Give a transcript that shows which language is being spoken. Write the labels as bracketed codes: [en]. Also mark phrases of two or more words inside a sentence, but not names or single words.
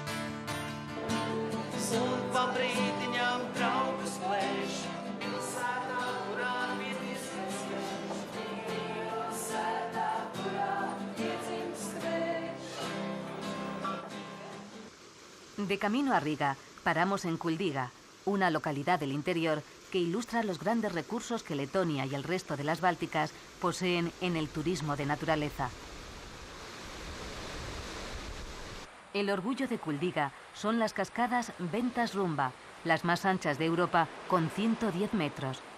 [lv] Un pa brītiņām draugus plēš, pilsētā, kurā piedzimst vējš, pilsētā, kurā piedzimst vējš. [es] De camino a Riga, paramos en Kuldiga, una localidad del interior que ilustra los grandes recursos que Letonia y el resto de las Bálticas poseen en el turismo de naturaleza. El orgullo de Kuldiga son las cascadas Ventas-Rumba, las más anchas de Europa, con 110 metros.